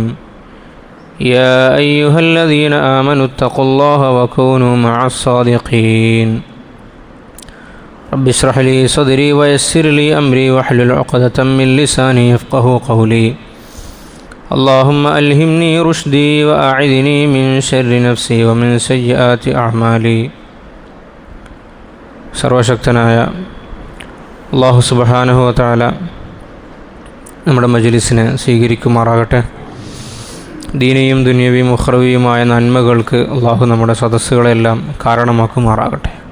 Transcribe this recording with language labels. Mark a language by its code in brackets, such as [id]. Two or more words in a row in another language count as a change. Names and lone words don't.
[ar] يا أيها الذين آمنوا اتقوا الله وكونوا مع الصادقين. رب اشرح لي صدري ويسر لي أمري واحلل عقدة من لساني يفقهوا قولي. اللهم ألهمني رشدي وأعذني من شر نفسي ومن سيئات أعمالي. [ml] സർവശക്തനായ അല്ലാഹു [ar] سبحانه وتعالى [ml] നമ്മുടെ മജ്ലിസിനെ സ്വീകരിക്കുമാറാകട്ടെ. ദീനിയും ദുനിയവിയും ഉഖ്റവിയുമായ നന്മകൾക്ക് അല്ലാഹു നമ്മുടെ സദസ്സുകളെല്ലാം കാരണമാക്കുമാറാകട്ടെ.